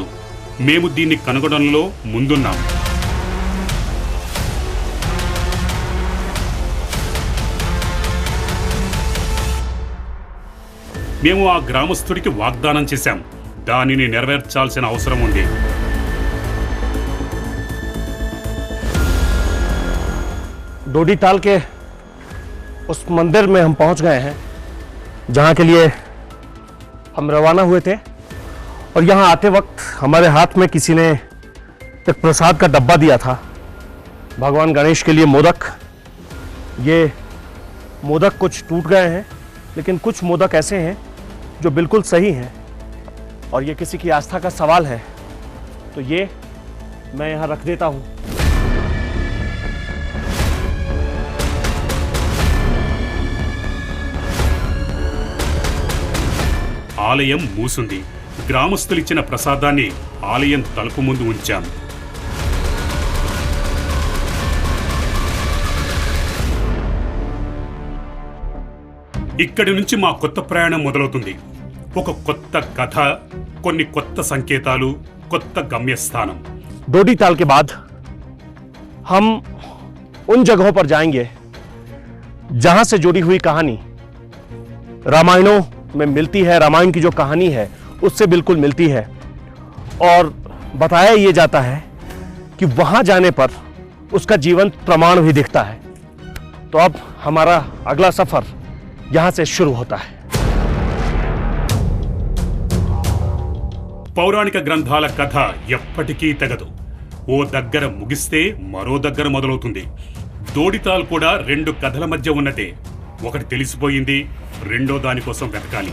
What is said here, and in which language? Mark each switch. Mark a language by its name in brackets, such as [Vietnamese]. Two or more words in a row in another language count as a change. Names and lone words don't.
[Telugu] మేము దీన్ని కనుగొనడంలో ముందున్నాం. మేము ఆ గ్రామస్తుడికి వాగ్దానం చేశాం. దానిని నెరవేర్చాల్సిన అవసరం ఉంది. [Hindi] डोडी ताल के उस मंदिर में हम पहुंच गए हैं जहां के लिए हम रवाना हुए थे, और यहां आते वक्त हमारे हाथ में किसी ने एक प्रसाद का डब्बा दिया था, भगवान गणेश के लिए मोदक। ये मोदक कुछ टूट गए हैं, लेकिन कुछ मोदक ऐसे हैं जो बिल्कुल सही हैं, और ये किसी की आस्था का सवाल है, तो ये मैं यहां रख देता हूं। [Telugu] ఆలయం మూసుంది. గ్రామస్తులిచ్చిన ప్రసాదాన్ని ఆలయం తలుపు ముందు ఉంచాం. ఇక్కడి నుంచి మా కొత్త ప్రయాణం మొదలవుతుంది. ఒక కొత్త కథ, కొన్ని కొత్త సంకేతాలు, కొత్త గమ్యస్థానం. [Hindi] डोडी ताल के बाद हम उन जगहों पर जाएंगे जहां से जुड़ी हुई कहानी रामायणों में मिलती है। रामायण की जो कहानी है उससे बिल्कुल मिलती है और बताया ये जाता है कि वहां जाने पर उसका जीवंत प्रमाण भी दिखता है। तो अब हमारा अगला सफर यहां से शुरू होता है। [Telugu] పౌరాణిక గ్రంథాల కథ ఎప్పటికీ తెగదు. ఓ దగ్గర ముగిస్తే మరో దగ్గర మొదలవుతుంది. దోడితాల్ కూడా రెండు కథల మధ్య ఉన్నదే. ఒకటి తెలిసిపోయింది, రెండో దానికోసం వెతకాలి.